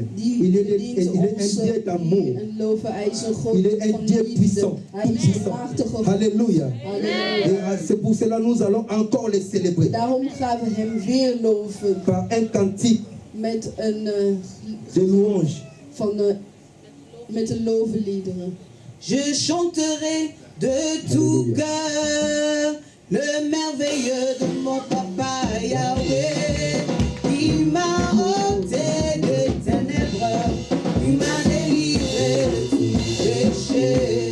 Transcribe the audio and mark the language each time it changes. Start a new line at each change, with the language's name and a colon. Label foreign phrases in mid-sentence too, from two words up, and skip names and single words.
Dutch: Die
French: Il est
Dutch: verdient
French: un
Dutch: onze
French: Dieu d'amour.
Dutch: eer en loven. Hij is een God
French: Il est un
Dutch: van
French: Dieu
Dutch: liefde.
French: puissant.
Dutch: Hij
French: Tout
Dutch: is een
French: puissant.
Dutch: machtige God.
French: Alléluia.
Dutch: Halleluja.
French: Et c'est pour cela que nous allons encore les célébrer.
Dutch: Daarom gaan we hem weer loven
French: Par un cantique
Dutch: met een,
French: de louange.
Dutch: met een lovenliederen.
French: Je chanterai de tout Alléluia. cœur le merveilleux de mon papa Yahweh. Il m'a ôté des ténèbres, il m'a délivré de tout péché.